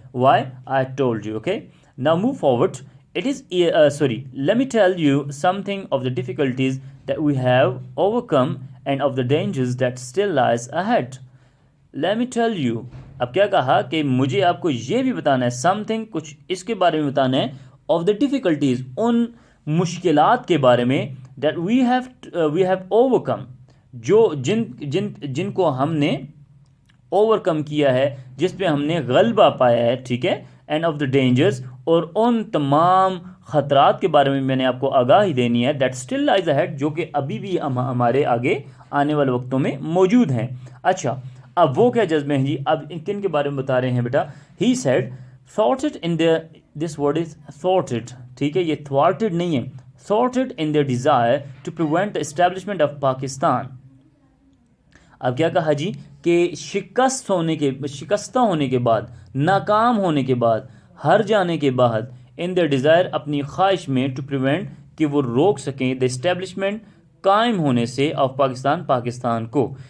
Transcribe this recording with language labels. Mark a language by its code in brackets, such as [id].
[en] Y, I told you. Okay, now move forward. It is let me tell you some thing of the difficulties that we have overcome and of the dangers that still lies ahead. Let me tell you. [ur] اب کیا کہا کہ مجھے آپ کو یہ بھی بتانا ہے something, کچھ اس کے بارے میں بتانا ہے [en] of the difficulties, [ur] ان مشکلات کے بارے میں [en] that we have overcome, [ur] جو جن کو ہم نے اوور کم کیا ہے, جس پہ ہم نے غلبہ پایا ہے, ٹھیک ہے, [en] and of the dangers, [ur] اور ان تمام خطرات کے بارے میں نے آپ کو آگاہی دینی ہے [en] that still lies ahead, [ur] جو کہ ابھی بھی ہمارے آگے آنے والے وقتوں میں موجود ہیں. اچھا, اب وہ کیا جذبے ہیں جی, اب کن کے بارے میں بتا رہے ہیں بیٹا. [en] he said thwarted in their, this word is thwarted, ٹھیک ہے, [ur] یہ thwarted نہیں ہے, [en] thwarted in their desire to prevent the establishment of Pakistan. [ur] اب کیا کہا جی کہ شکستہ ہونے کے بعد, ناکام ہونے کے بعد, ہر جانے کے بعد, [en] in their desire, [ur] اپنی خواہش میں, [en] to prevent, [ur] کہ وہ روک سکیں, [en] the establishment, [ur] قائم ہونے سے, آف پاکستان کو.